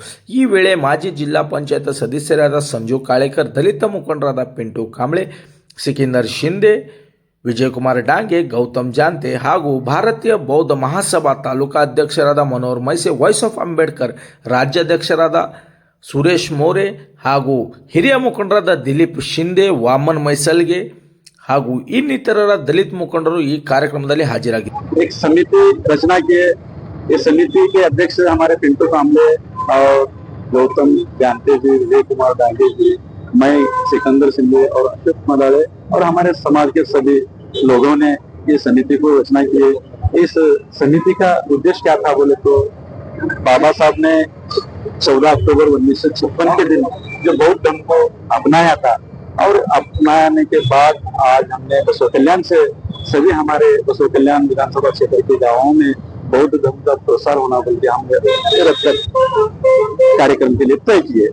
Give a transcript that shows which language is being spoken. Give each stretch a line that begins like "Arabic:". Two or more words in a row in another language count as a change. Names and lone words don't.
Kannada: ಈ ವೇಳೆ ಮಾಜಿ ಜಿಲ್ಲಾ ಪಂಚಾಯತ್ ಸದಸ್ಯರಾದ ಸಂಜು ಕಾಳೇಕರ್, ದಲಿತ ಮುಖಂಡರಾದ ಪಿಂಟು ಕಾಂಬ್ಳೆ, ಸಿಕಿಂದರ್ ಶಿಂದೆ, ವಿಜಯಕುಮಾರ್ ಡಾಂಗೆ, ಗೌತಮ್ ಜಾಂತೆ ಹಾಗೂ ಭಾರತೀಯ ಬೌದ್ಧ ಮಹಾಸಭಾ ತಾಲೂಕಾಧ್ಯಕ್ಷರಾದ ಮನೋಹರ್ ಮೈಸೆ, ವಾಯ್ಸ್ ಆಫ್ ಅಂಬೇಡ್ಕರ್ ರಾಜ್ಯಾಧ್ಯಕ್ಷರಾದ ಸುರೇಶ್ ಮೋರೆ ಹಾಗೂ ಹಿರಿಯ ಮುಖಂಡರಾದ ದಿಲೀಪ್ ಶಿಂದೆ, ವಾಮನ್ ಮೈಸಲ್ಗೆ ಹಾಗೂ ಇನ್ನಿತರರ ದಲಿತ ಮುಖಂಡರು ಈ ಕಾರ್ಯಕ್ರಮದಲ್ಲಿ ಹಾಜರಾಗಿದ್ದರು.
Hindi: एक समिति रचना किए. इस समिति के अध्यक्ष हमारे पिंटू कांबले और गौतम जानते जी, विजय कुमार डांगे जी, मैं सिकंदर सिंधे और अशोक मदाड़े और हमारे समाज के सभी लोगों ने इस समिति को रचना की. इस समिति का उद्देश्य क्या था बोले तो बाबा साहब ने 14 अक्टूबर 1956 के दिन जो बौद्ध धर्म को अपनाया था और अपनाने के बाद आज हमने बसव कल्याण से सभी हमारे बसव कल्याण विधानसभा क्षेत्र के गांवों में बौद्ध धर्म का प्रसार होना बोल के हमने रथ कार्यक्रम के लिए तय किए.